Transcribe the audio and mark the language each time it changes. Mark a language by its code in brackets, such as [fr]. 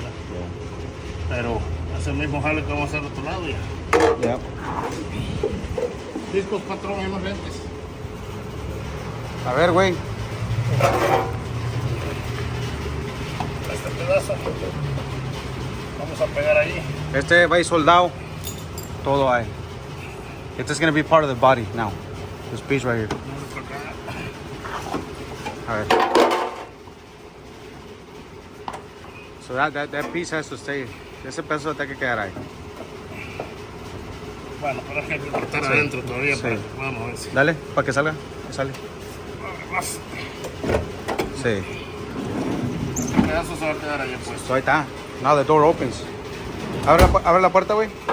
[es] Yeah. Pero ese mismo jale que vamos a hacer al otro lado ya. [en] Yeah. [es] Discos patrón emergentes. A ver, güey. Este pedazo vamos a pegar ahí. Este va a ir soldado. Todo ahí. [en] Este is going to be part of the body now. This piece right here. All right. So that piece has to stay. [es] Ese pedazo tiene que quedar ahí. Bueno, pero hay que cortar adentro todavía. Sí. Vamos a ver si. Dale, para que salga. Que sale. Sí. El pedazo se va a quedar ahí puesto. So ahí está. [en] Now the door opens. [es] Abre la puerta, güey.